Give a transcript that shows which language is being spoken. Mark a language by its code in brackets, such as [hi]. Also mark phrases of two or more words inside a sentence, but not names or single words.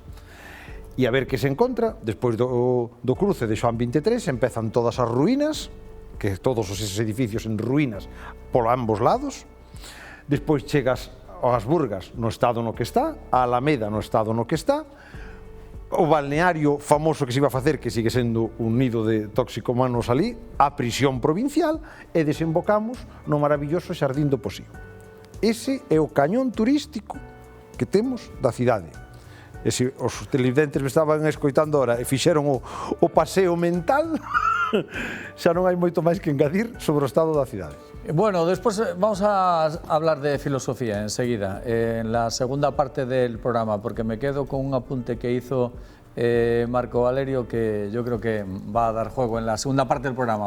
[gl] E a ver que se encontra, despois do cruce de Xoán 23, empezan todas as ruínas, que todos esos edificios en ruínas por ambos lados, despois chegas ás Burgas no estado no que está, a Alameda no estado no que está, o balneario famoso que se iba a facer, que sigue sendo un nido de toxicomanos ali, a prisión provincial, e desembocamos no maravilloso Xardín do Posío. Ese é o cañón turístico que temos da cidade. E se os televidentes me estaban escoitando ahora e fixeron o paseo mental, xa non hai moito máis que engadir sobre o estado da cidade. [es] Bueno, después vamos a hablar de filosofía enseguida, en la segunda parte del programa, porque me quedo con un apunte que hizo Marco Valerio que yo creo que va a dar juego en la segunda parte del programa.